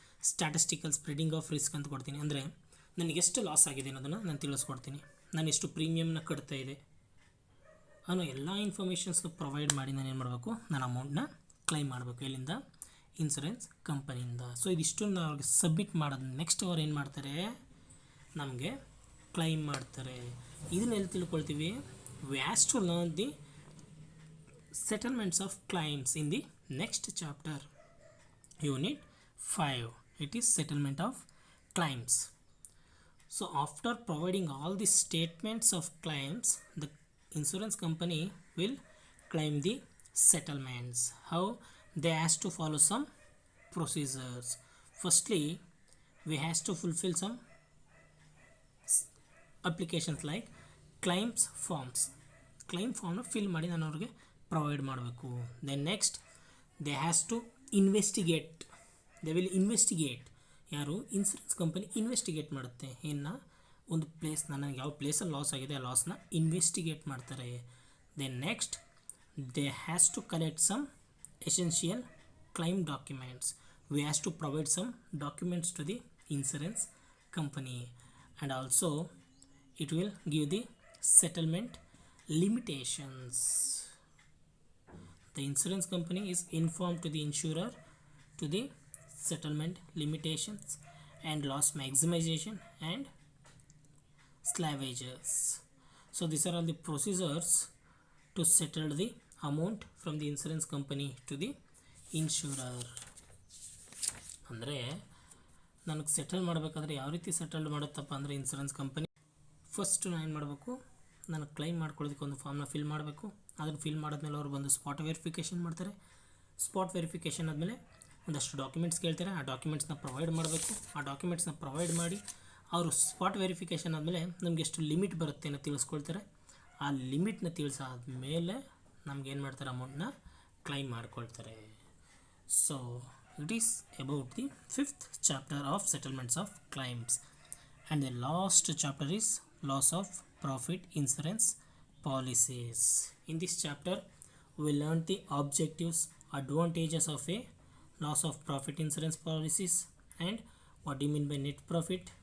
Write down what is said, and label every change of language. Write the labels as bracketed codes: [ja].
[kn] Statistical spreading of risk ಅಂತ ಕೊಡ್ತೀನಿ. ಅಂದರೆ ನನಗೆ ಎಷ್ಟು ಲಾಸ್ ಆಗಿದೆ ಅನ್ನೋದನ್ನು ನಾನು ತಿಳಿಸ್ಕೊಡ್ತೀನಿ, ನಾನು ಎಷ್ಟು ಪ್ರೀಮಿಯಮ್ನ ಕಟ್ತಾ ಇದೆ ಅನ್ನೋ ಎಲ್ಲ ಇನ್ಫಾರ್ಮೇಷನ್ಸ್ನ ಪ್ರೊವೈಡ್ ಮಾಡಿ ನಾನು ಏನು ಮಾಡಬೇಕು, ನಾನು ಅಮೌಂಟ್ನ ಕ್ಲೈಮ್ ಮಾಡಬೇಕು. ಎಲ್ಲಿಂದ, ಇನ್ಸೂರೆನ್ಸ್ ಕಂಪನಿಯಿಂದ. ಸೊ ಇದಿಷ್ಟನ್ನು ಅವ್ರಿಗೆ ಸಬ್ಮಿಟ್ ಮಾಡೋದು ನೆಕ್ಸ್ಟ್ ಅವ್ರು ಏನು ಮಾಡ್ತಾರೆ, ನಮಗೆ ಕ್ಲೈಮ್ ಮಾಡ್ತಾರೆ. ಇದನ್ನೆಲ್ಲಿ ತಿಳ್ಕೊಳ್ತೀವಿ, [en] We has to learn the settlements of claims in the next chapter, unit 5. It is settlement of claims. So after providing all the statements of claims, the insurance company will claim the settlements. How? They has to follow some procedures. Firstly we has to fulfill some applications like claims forms. [kn] Claim ಫಾರ್ಮ್ನ fill ಮಾಡಿ ನಾನು ಅವ್ರಿಗೆ provide ಮಾಡಬೇಕು. [en] Then next they has to investigate. They will investigate. [kn] ಯಾರು, insurance company investigate ಮಾಡುತ್ತೆ. ಇನ್ನು ಒಂದು ಪ್ಲೇಸ್ನ, ನನಗೆ ಯಾವ ಪ್ಲೇಸಲ್ಲಿ ಲಾಸ್ ಆಗಿದೆ ಆ ಲಾಸ್ನ ಇನ್ವೆಸ್ಟಿಗೇಟ್ ಮಾಡ್ತಾರೆ. [en] Then next they has to collect some essential claim documents. we has to provide some documents to the insurance company, and also it will give the settlement limitations. The insurance company is informed to the insurer to the settlement limitations and loss maximization and slavages. So these are all the procedures to settle the amount from the insurance company to the insurer. [kn] ಅಂದರೆ ನನಗೆ settle ಮಾಡಬೇಕಾದ್ರೆ ಯಾವ ರೀತಿ settle ಮಾಡುತ್ತಪ್ಪ ಅಂದರೆ insurance company, first ನಾನು ಏನು ಮಾಡಬೇಕು, ನನಗೆ ಕ್ಲೈಮ್ ಮಾಡ್ಕೊಳ್ಳೋದಕ್ಕೆ ಒಂದು ಫಾರ್ಮ್ನ ಫಿಲ್ ಮಾಡಬೇಕು. ಅದನ್ನು ಫಿಲ್ ಮಾಡಿದ್ಮೇಲೆ ಅವರು ಬಂದು ಸ್ಪಾಟ್ ವೆರಿಫಿಕೇಷನ್ ಮಾಡ್ತಾರೆ. ಸ್ಪಾಟ್ ವೆರಿಫಿಕೇಷನ್ ಆದಮೇಲೆ ಒಂದಷ್ಟು ಡಾಕ್ಯುಮೆಂಟ್ಸ್ ಕೇಳ್ತಾರೆ. ಆ ಡಾಕ್ಯುಮೆಂಟ್ಸ್ನ ಪ್ರೊವೈಡ್ ಮಾಡಬೇಕು. ಆ ಡಾಕ್ಯುಮೆಂಟ್ಸ್ನ ಪ್ರೊವೈಡ್ ಮಾಡಿ ಅವರು ಸ್ಪಾಟ್ ವೆರಿಫಿಕೇಷನ್ ಆದಮೇಲೆ ನಮಗೆ ಎಷ್ಟು ಲಿಮಿಟ್ ಬರುತ್ತೆ ಅನ್ನೋ ತಿಳಿಸ್ಕೊಳ್ತಾರೆ. ಆ ಲಿಮಿಟ್ನ ತಿಳಿಸಾದ್ಮೇಲೆ ನಮ್ಗೆ ಏನು ಮಾಡ್ತಾರೆ, ಅಮೌಂಟ್ನ ಕ್ಲೈಮ್ ಮಾಡ್ಕೊಳ್ತಾರೆ. [en] So it is about the 5th chapter of settlements of claims, and the last chapter is loss of profit insurance policies. In this chapter we learn the objectives, advantages of a loss of profit insurance policies, and what do you mean by net profit.